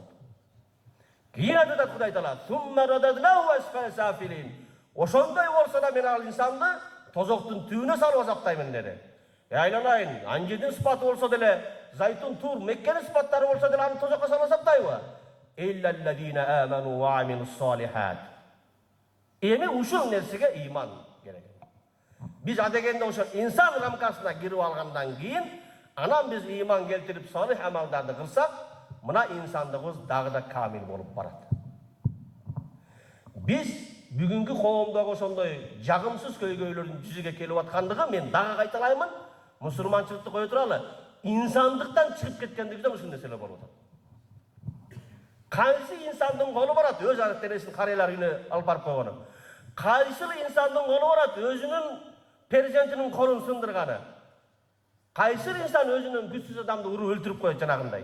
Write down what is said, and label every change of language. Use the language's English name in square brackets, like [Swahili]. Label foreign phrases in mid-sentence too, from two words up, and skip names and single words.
[Kyrgyz] Кийин айтат Кудай Таала, [Arabic] "ثم رددناه أسفل سافلين." [Kyrgyz] Ошондой болсо да мен ал инсанды тозоктун түбүнө салып азаптаймын деди. Айланайын, анжирдин сыпаты болсо деле, зайтун, тур, Меккенин сыпаттары болсо деле аны тозокко салып азаптайбы? [Arabic] إلا الذين آمنوا وعملوا الصالحات. [Kyrgyz] Эми ушул нерсеге ыйман керек. Биз адегенде ошол инсан рамкасына кирип алгандан кийин, анан биз ыйман келтирип салих амалдарды кылсак, мына инсандыгыбыз дагы да камил болуп барат. Биз бүгүнкү коомдогу ошондой жагымсыз көйгөйлөрдүн жүзүгө келип аткандыгы мен дагы кайталаймын. Мусулманчылыкты кое туралы, инсандыктан чыгып кеткендигизден ушул нерселер болуп атат. Кайсы инсандын колу барат өз арактересин карыйлар үйүнө алып барып койгону. Кайсыл инсандын колу барат өзүнүн перзентинин колун сындырганы. Кайсыл инсан өзүнүн күчсүз адамды уруп өлтүрүп коет жанагындай.